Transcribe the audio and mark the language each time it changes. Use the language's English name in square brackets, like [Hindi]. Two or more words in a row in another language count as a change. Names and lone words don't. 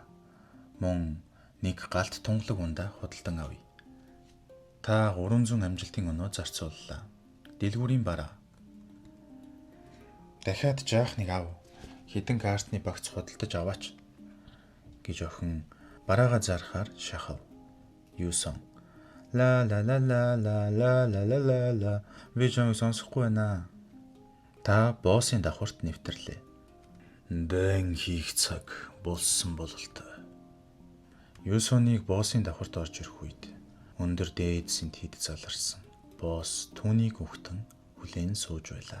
[Mongolian] Мөн нэг галт тунгалаг ундаа худалдан авъя. Та 300 амжилтын оноо зарцууллаа. Дэлгүүрийн бараа. Дахиад жаах нэг ав. Хэдэн картны багц худалдаж аваач гэж охин бараагаа зарахаар шахав. Юсон ла ла ла ла ла ла ла ла ла ла би чамайг сонсохгүй байна. Та боссын давхарт нэвтрлээ. Дан хийх цаг болсон бололтой. Юсоныг боссын давхарт орж ирэх үед өндөр дээдсийн тэд заларсан. Босс түүнийг өгтөн хүлээн сууж байлаа.